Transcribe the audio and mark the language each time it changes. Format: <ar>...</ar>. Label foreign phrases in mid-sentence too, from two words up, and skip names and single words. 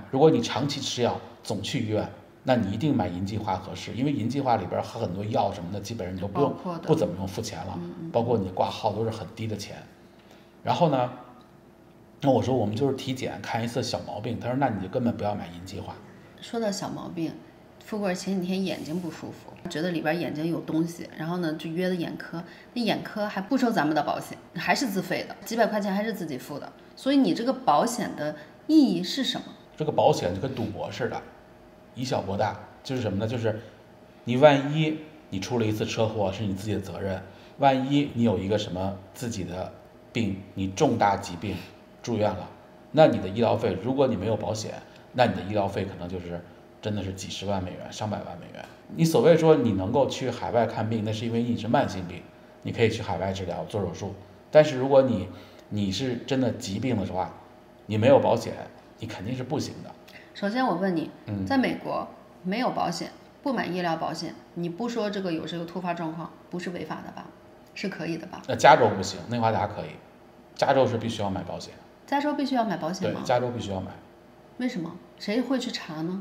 <zh>如果你長期吃藥，總去醫院，那你一定買银計劃合適，因為银計劃裡邊很多藥什麼的，基本上你都不怎麼用付錢了，包括你掛號都是很低的錢。然後呢，那我說我們就是體檢看一次小毛病，他說那你就根本不要買银計劃。說到小毛病，富貴前幾天眼睛不舒服，覺得裡邊眼睛有東西，然後呢就約的眼科，那眼科還不收咱們的保險，還是自費的，幾百塊錢還是自己付的。所以你這個保險的意義是什麼？這個保險就跟賭博似的。以小博大， 就是什麼呢？就是你萬一你出了一次车禍是你自己的責任，万一你有一个什麼自己的病，你重大疾病住院了，那你的医療費，如果你沒有保險，那你的醫療費可能就是真的是幾十萬美元、上百萬美元。你所謂說你能夠去海外看病，那是因為你是慢性病，你可以去海外治療做手術。但是如果你是真的疾病的話，你沒有保險，你肯定是不行的。首先我問你，在美國沒有保險，不買醫療保險，你不說這個有這個突發狀況，不是違法的吧？是可以的吧？那加州不行，內華達可以，加州是必須要買保險。加州必須要買保險嗎？對，加州必須要買。為什麼？誰會去查呢？</zh>